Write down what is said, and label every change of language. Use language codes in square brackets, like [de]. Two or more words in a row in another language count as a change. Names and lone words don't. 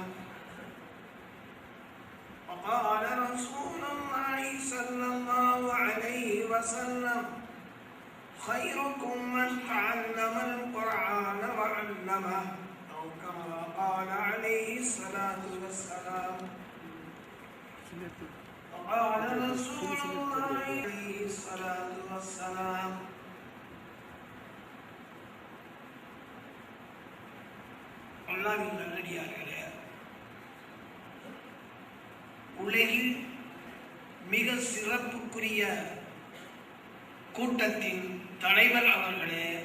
[ar] وقال رسول الله صلى الله عليه وسلم: خيركم من تعلم القرآن وعلمه، أو كما قال عليه الصلاة والسلام. وقال رسول الله عليه الصلاة والسلام: [ta] அல்லாஹ்வின் நல்லடியார்களே, உலகில் மிக சிறப்புக்குரிய கூட்டத்தின் தலைவர் அவர்களே,